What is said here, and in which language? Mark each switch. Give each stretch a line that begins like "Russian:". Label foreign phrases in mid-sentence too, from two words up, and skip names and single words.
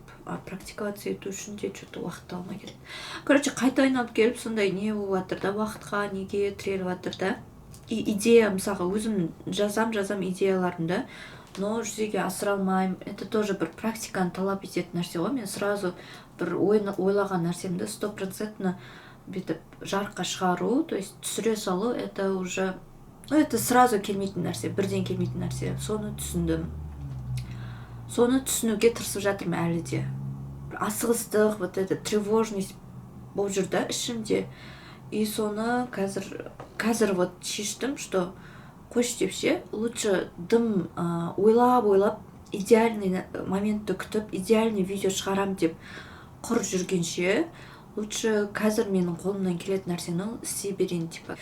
Kazakh: Практиковаться ету үшін де что-то уақыт алмай келді. Короче, қайта айналып келіп сондай не болып жатыр да, уақытқа неге тіреліп жатыр да.
Russian: И идея,
Kazakh: мысалға, өзім жазам идеяларымды, но жүзеге асыра алмаймын.
Russian: Это тоже
Kazakh: бір практиканы талап ететін нәрсе ғой. Мен сразу бір ойлаған нәрсемді 100% бүйтіп жарыққа шығару,
Russian: то есть
Kazakh: түсіре салу,
Russian: это уже, это сразу
Kazakh: келмейтін нәрсе, бірден келмейтін нәрсе. Соны түсіндім. Соны түсінуге тырысып жатырмын әлі де. Асығыстық,
Russian: вот это тревожность
Kazakh: болып жүр да ішімде. И соны қазір вот шештім, что қойшы деп ше, лучше дым ойлап, идеальный моментті күтіп, идеальный видео шығарам деп құр жүргенше, лучше қазір менің қолымнан келетін нәрсені істей берейін, типа.